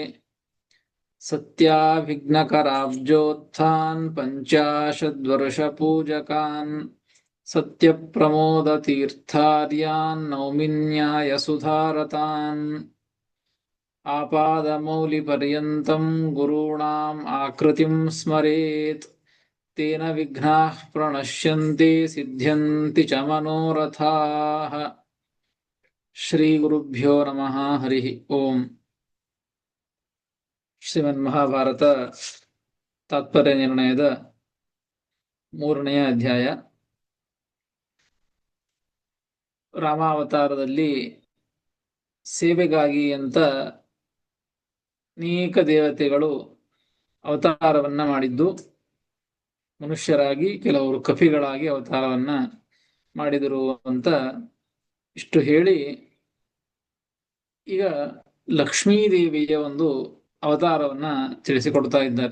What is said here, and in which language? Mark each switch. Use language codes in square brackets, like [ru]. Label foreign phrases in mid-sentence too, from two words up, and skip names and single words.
[sa] ಸತ್ಯಾಭಿಘ್ನಕರಾಬ್ಜೋತ್ಥಾನ್ ಪಂಚಾಶದ್ವರ್ಷಪೂಜಕಾನ್ ಸತ್ಯಪ್ರಮೋದತೀರ್ಥಾರ್ಯಾನ್ ನೌಮಿನ್ಯಾಯಸುಧಾರತಾನ್. ಆಪಾದಮೌಲಿಪರ್ಯಂತಂ ಗುರುಣಾಂ ಆಕೃತಿಂ ಸ್ಮರೇತ್ ತೇನ ವಿಘ್ನಾಃ ಪ್ರಣಶ್ಯಂತಿ ಸಿದ್ಧ್ಯಂತಿ ಚ ಮನೋರಥಾಃ. ಶ್ರೀ ಗುರುಭ್ಯೋ ನಮಃ. ಹರಿ ಓಂ. [kn] ಶ್ರೀಮನ್ಮಹಾಭಾರತ ತಾತ್ಪರ್ಯ ನಿರ್ಣಯದ 3ನೇ ಅಧ್ಯಾಯ. ರಾಮಾವತಾರದಲ್ಲಿ ಸೇವೆಗಾಗಿ ಅಂತ ಅನೇಕ ದೇವತೆಗಳು ಅವತಾರವನ್ನ ಮಾಡಿದ್ದು, ಮನುಷ್ಯರಾಗಿ ಕೆಲವರು ಕಪಿಗಳಾಗಿ ಅವತಾರವನ್ನ ಮಾಡಿದರು ಅಂತ ಇಷ್ಟು ಹೇಳಿ, ಈಗ ಲಕ್ಷ್ಮೀದೇವಿಯ ಒಂದು ಅವತಾರವನ್ನ ತಿಳಿಸಿಕೊಡ್ತಾ ಇದ್ದಾರೆ.